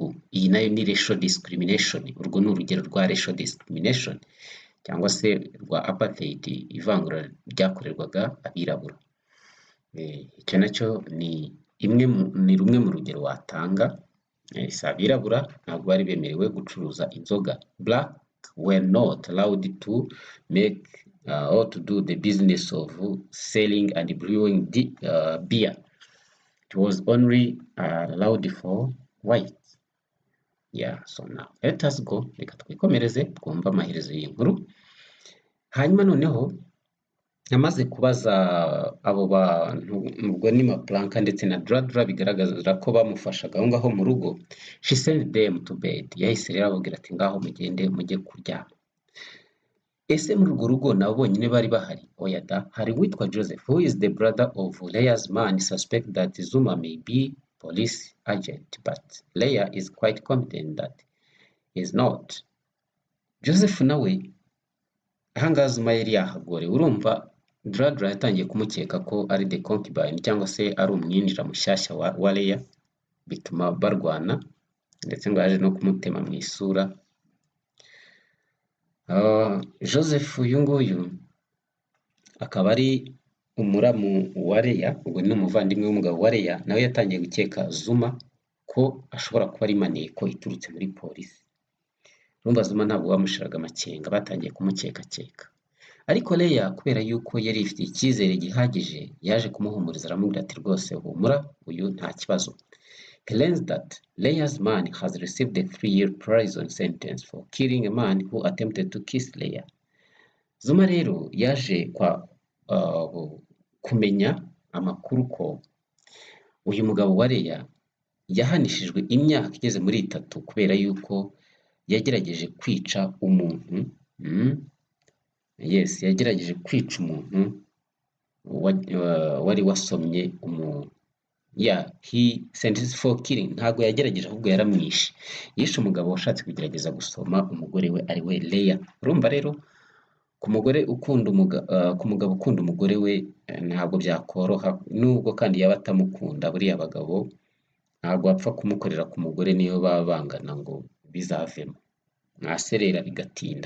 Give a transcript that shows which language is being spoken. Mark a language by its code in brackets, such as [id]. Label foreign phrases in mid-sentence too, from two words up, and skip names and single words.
[rw] Iyi nayo ni [en] racial discrimination. [rw] Urwo ni urugero rwa [en] racial discrimination [rw] cyangwa se rwa apartheid, ivangura ryakorerwaga abirabura. Icyo nacyo ni rumwe mu rugero watanga. Si abirabura ntabwo bari bemerewe gucuruza inzoga. [en] Black were not allowed to make or to do the business of selling and brewing beer. It was only allowed for white. So now let us go. [rw] Reka twikomereze twumva amaherezo y'inkuru. Hanyuma noneho namaze kubaza abo bantu, ubwo ni Maplanka ndetse na Dradra, bigaragaza ko bamufashaga aho ngaho mu rugo. [en] She sent them to bed. [rw] Yahise rero ababwira ati ngaho mugende mujye kuryama. Ese muri urwo rugo nabo bonyine bari bahari? Oya da, hari witwa [en] Joseph, who is the brother of Leah's man, suspect that Zuma may be police agent, but Leah is quite confident that he is not. [rw] Joseph nawe ahangaha Zuma yari yahagorewe. Urumva Dradra yatangiye kumukeka ko ari [en] the concubine [rw] cyangwa se ari umwinjira mushyashya wa Leah, bituma barwana ndetse ngo yaje no kumutema mu isura. Joseph uyu nguyu akaba ari umuramu wa Leah, ubwo ni umuvandimwe w'umugabo wa Leah, nawe yatangiye gukeka Zuma ko ashobora kuba ari maneko iturutse muri polisi. Urumva Zuma ntabwo bamushiraga amakenga, batangiye kumukeka. Ariko Leah kubera yuko yari ifite icyizere gihagije, yaje kumuhumuriza aramubwira ati rwose humura, uyu nta kibazo. [en] He learns that Leah's man has received a 3-year prison sentence for killing a man who attempted to kiss Leah. [rw] Zuma rero yaje kumenya amakuru ko uyu mugabo wa Leah yahanishijwe imyaka igeze muri 3 kubera yuko yagerageje kwica umuntu. Yagerageje kwica umuntu wari wasomye umuntu. [en] He sentenced for killing. [rw] Ntago yagerageje ahubwo yaramwishe. Yishe umugabo washatse kugerageza gusoma umugore we ari we Leah. Urumva rero ku mugabo ukunda umugore we ntabwo byakoroha, nubwo kandi yaba atamukunda. Buriya abagabo ntabwo bapfa kumukorera ku mugore niyo baba bangana ngo bizavemo, mwaserera bigatinda.